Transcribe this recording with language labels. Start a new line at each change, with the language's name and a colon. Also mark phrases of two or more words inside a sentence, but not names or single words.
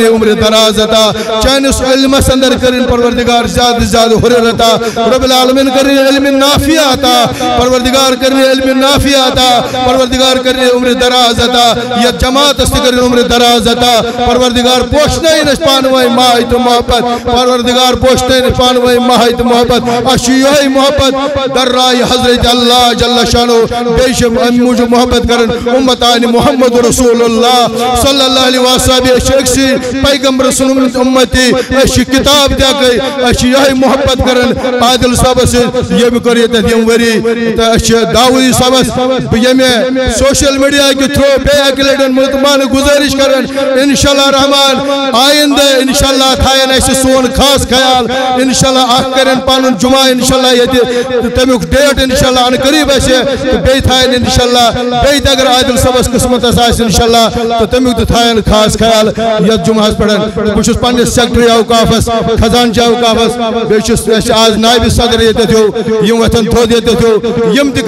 Kashmiri: عمر دراز عطا چٲنِس علمس اندر کٔرِنۍ پروردگار زیادٕ زیادٕ ہُرٮ۪ر عطا
Arabic: رب العالمین
Kashmiri: کٔرِنۍ علم نافع عطا پروردگار کٔرِنۍ علم نافع عطا پروردگار کٔرِنۍ عمر دراز عطا یتھ جماعتس تہِ کٔرِنۍ عمر دراز عطا پروردگار پوشنٲیِن أسۍ پانہٕ ؤنۍ ماے تہٕ محبت پروردگار پوشنٲیِن أسۍ پانہٕ ؤنۍ ماے تہٕ محبت اَسہِ چھُ یِہوٚے محبت درائے حضرت
Arabic: اللہ جل شانو
Kashmiri: بیٚیہِ چھِ اَمہِ موٗجوٗب محبت کران اُمتانِ محمد
Arabic: رسول اللہ صلی اللہ علیہ وسلم
Kashmiri: أسۍ چھِ أکسٕے پیغمبر سُنٛد اُمتی أسۍ چھِ کِتاب تہِ اَکٕے أسۍ چھِ یِہوٚے محبت کران عادل صٲبس سۭتۍ ییٚمہِ کوٚر ییٚتٮ۪تھ یِم ؤری تہٕ أسۍ چھِ داؤدی صٲبس ییٚمہِ
English: social media
Kashmiri: کہِ تھرٛوٗ بیٚیہِ اَکہِ لٹہِ مُلتمانہٕ گُزٲرِش کران انشاءاللہ رحمان آئندٕ انشاءاللہ تھاین اَسہِ سون خاص خیال انشاءاللہ اکھ کرن پنُن جمعہ انشاءاللہ ییٚتہِ تہٕ تمیُک ڈیٹ انشاءاللہ ان قریب آسہِ تہٕ بیٚیہِ تھاین انشاءاللہ بیٚیہِ تہِ اگر عادل صٲبس قسمتس آسہِ انشاءاللہ تہٕ تمیُک تہِ تھاین خاص خیال یتھ جمعہس پٮ۪ٹھ بہٕ چھُس پننِس سیکٹری اوقافس خزانچہِ اوقافس بیٚیہِ چھُس اَسہِ آز نائب صدر ییٚتٮ۪تھ ہیوٗ یِم وۄتھن تھوٚد ییٚتٮ۪تھ ہیوٗ یِم تہِ